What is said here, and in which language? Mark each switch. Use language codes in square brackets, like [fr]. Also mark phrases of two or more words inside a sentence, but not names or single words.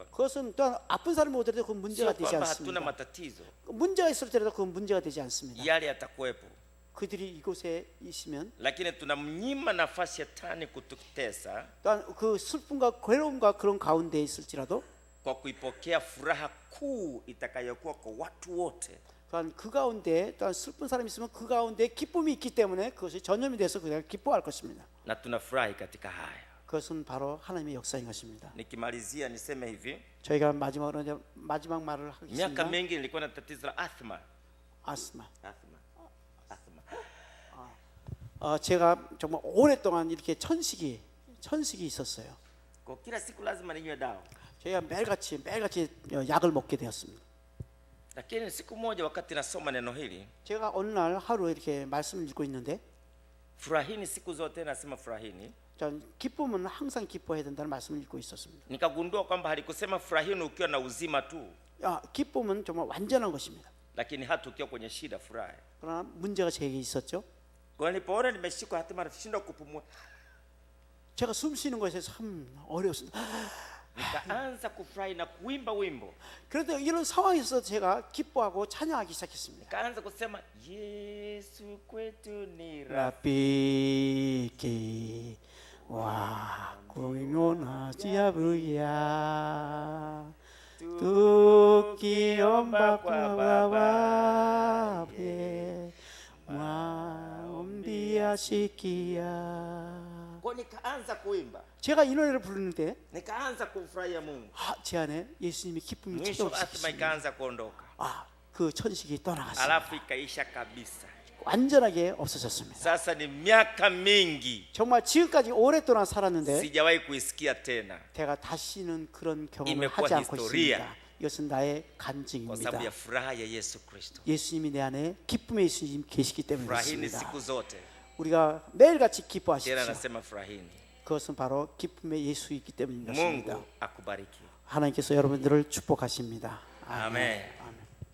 [ko] 그것은 또한 아픈 사람이 오더라도 그건 문제가 [sw] sio [ko] 되지 [sw] kwamba hatuna [ko] 않습니다. [sw] matatizo. [ko] 문제가 있을 때라도 그건 문제가 되지 않습니다. [sw] Yale yatakuwepo, [ko] 그들이 이곳에 있으면 [sw] lakini tunamnyima nafasi shetani kututesa [ko] 또한 그 슬픔과 괴로움과 그런 가운데 있을지라도 [sw] kwa kuipokea furaha kuu itakayokuwa kwa watu wote. [ko] 또한 그 가운데 또한 슬픈 사람이 있으면 그 가운데 기쁨이 있기 때문에 그것이 전염이 돼서 그냥 기뻐할 것입니다. [sw] Na tunafurahi katika haya. [ko] 그것은 바로 하나님의 역사인 것입니다. [sw] Nikimalizia niseme hivi, [ko] 저희가 마지막으로 이제 마지막 말을 [sw] miaka [ko] 하겠습니다. [sw] mingi nilikuwa na tatizo la athma. [ko] 아스마. [sw] Athma. [ko] 제가 정말 오랫동안 이렇게 천식이 있었어요. [sw] Kwa kila siku lazima ninywe dawa. [ko] 저희가 매일같이 약을 먹게 되었습니다. [sw] Lakini siku moja wakati nasoma neno hili, [ko] 제가 어느 날 하루 이렇게 말씀을 읽고 있는데 [sw] furahini siku zote, nasema furahini. [ko] 전 기쁨은 항상 기뻐해야 된다는 말씀을 읽고 있었습니다. [sw] Nikagundua kwamba halikusema furahini ukiwa na uzima tu, [ko] 기쁨은 정말 완전한 것입니다. [sw] lakini hata ukiwa kwenye shida furahi. [ko] 그러나 문제가 제게 있었죠. [sw] Kwa nilipoona nimeshikwa hatima nashindwa kupumua, [ko] 제가 숨 쉬는 것에 참 어려웠습니다. [sw] nikaanza kufurahi na kuimba wimbo, [ko] 그런데 이런 상황에서 제가 기뻐하고 찬양하기 시작했습니다. [sw] nikaanza kusema Yesu kwetu ni 라피키 와 고용하지야부야 두기엄바 과바바베 마옴비아시키야. Kwa nikaanza kuimba, [ko] 제가 이 노래를 부르는데 [sw] nikaanza kumfurahia Mungu. [ko] 제 안에 예수님의 기쁨이 [sw] Mwisho [ko] 찾아오기 [sw] athma [ko] 시작했습니다. [sw] ikaanza kuondoka, [ko] 그 천식이 떠나갔습니다. [sw] alafu ikaisha kabisa. [ko] 완전하게 없어졌습니다. [sw] Sasa ni miaka mingi [ko] 정말 지금까지 오랫동안 살았는데 [sw] sijawahi kuisikia tena, [ko] 제가 다시는 그런 경험을 [sw] imekuwa [ko] 하지 않고 [sw] historia. [ko] 있습니다. 이것은 나의 [sw] kwa [ko] 간증입니다. [sw] sababu ya furaha ya Yesu Kristo. [ko] 예수님이 내 안에 기쁨의 예수님 계시기 때문에 [sw] Furahini [ko] 그렇습니다. [sw] siku zote, [ko] 우리가 매일같이 [sw] tena [ko] 기뻐하십시오. [sw] nasema furahini. [ko] 그것은 바로 기쁨의 예수이기 때문인 것입니다. [sw] Mungu akubariki. [ko] 하나님께서 여러분들을 축복하십니다. 아멘. 아멘.